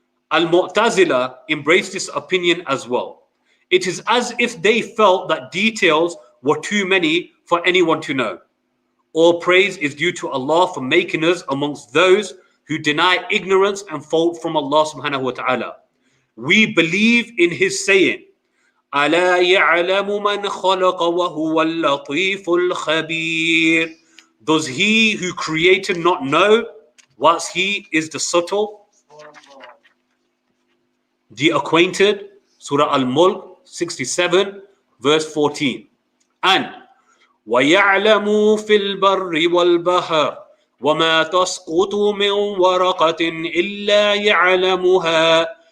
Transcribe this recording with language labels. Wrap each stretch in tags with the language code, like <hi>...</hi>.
<en>Al-Mu'tazila embraced this opinion as well. It is as if they felt that details were too many for anyone to know. All praise is due to Allah for making us amongst those who deny ignorance and fault from Allah</en> <ar>subhanahu wa ta'ala.</ar> <en>We believe in his saying,</en> <ar>أَلَا يَعْلَمُ مَنْ خَلَقَ وَهُوَ اللَّطِيفُ الْخَبِيرُ.</ar> <en>Does he who created not know whilst he is the subtle, the acquainted? Surah Al-Mulk 67 verse 14.</en> <ar>And وَيَعْلَمُ فِي الْبَرِّ وَالْبَحْرِ وَمَا تَسْقُطُ مِنْ وَرَقَةٍ إِلَّا يَعْلَمُهَا.</ar>